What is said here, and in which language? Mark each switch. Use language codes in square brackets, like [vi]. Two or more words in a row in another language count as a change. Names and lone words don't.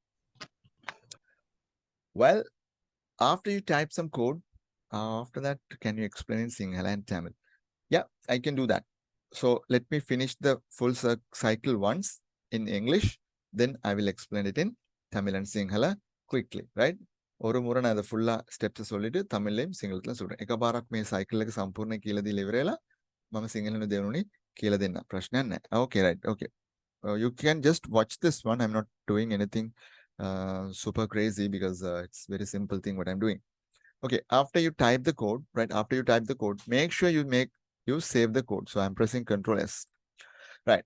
[en] Well, after you type some code, after that, can you explain in Sinhala and Tamil? Yeah, I can do that. So let me finish the full cycle once in English. Then I will explain it in Tamil and Sinhala quickly, right? [ta] ஒரு முறை நான் அதை [en] full steps [ta] சொல்லிட்டு தமிழ்லையும் சிங்களத்திலும் சொல்றேன். [si] එකපාරක් මේ සයිකල් එක සම්පූර්ණ කියලා දීලා ඉවරලා මම සිංහලෙන් දෙවනුනේ කියලා දෙන්න. ප්‍රශ්නයක් නැහැ. [en] Okay, right. Okay. You can just watch this one. I'm not doing anything super crazy because it's very simple thing what I'm doing. Okay, after you type the code, right? After you type the code, make sure you save the code. So I'm pressing Control S. Right.